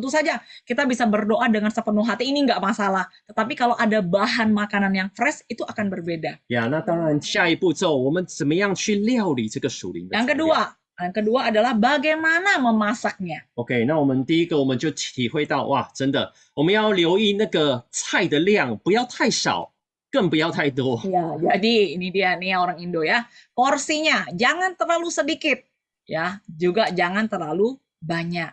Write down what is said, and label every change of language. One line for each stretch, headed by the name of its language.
Indonesian: Tentu saja kita bisa berdoa dengan sepenuh hati, ini nggak masalah. Tetapi kalau ada bahan makanan yang fresh itu akan berbeda.
Chinese: 那当然下一步骤我们怎么样去料理这个属灵的材料？
Indonesian: Yang kedua adalah bagaimana memasaknya.
Chinese: OK， 那我们第一个我们就体会到，哇，真的我们要留意那个菜的量，不要太少，更不要太多。
Indonesian: Ya, jadi ini dia nih orang Indo ya. Porsinya jangan terlalu sedikit ya, juga jangan terlalu banyak.